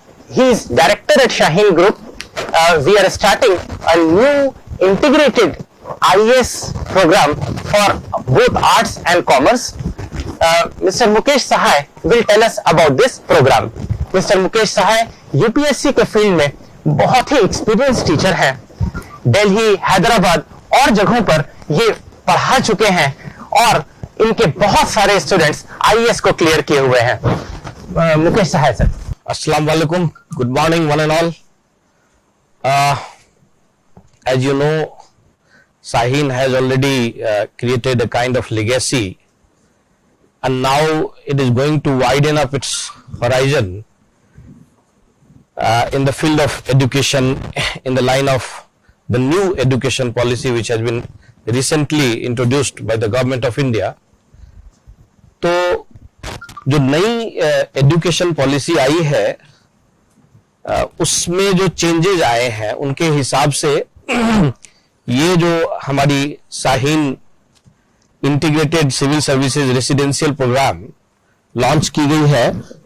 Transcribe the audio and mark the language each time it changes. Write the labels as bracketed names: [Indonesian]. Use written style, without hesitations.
[English] He is director at Shaheen Group. We are starting a new integrated IAS program for both arts and commerce. Mr. Mukesh Sahai will tell us about this program. Mr. [Hindi] Mukesh Sahai UPSC के field में बहुत ही experience teacher हैं. दिल्ली, हैदराबाद और जगहों पर ये पढ़ा चुके हैं और इनके बहुत सारे स्टूडेंट्स आईएएस को क्लियर किए हुए हैं. मुकेश सहाय sir. [Arabic] Assalamu alaikum. [English] Good morning, one and all. As you know, Shaheen has already created a kind of legacy, and now it is going to widen up its horizon in the field of education, in the line of the new education policy which has been recently introduced by the government of India. [Hindi] तो जो नई education policy आई है, उसमें जो changes आए हैं उनके हिसाब से ये जो हमारी Shaheen integrated civil services residential programme launch की गई है.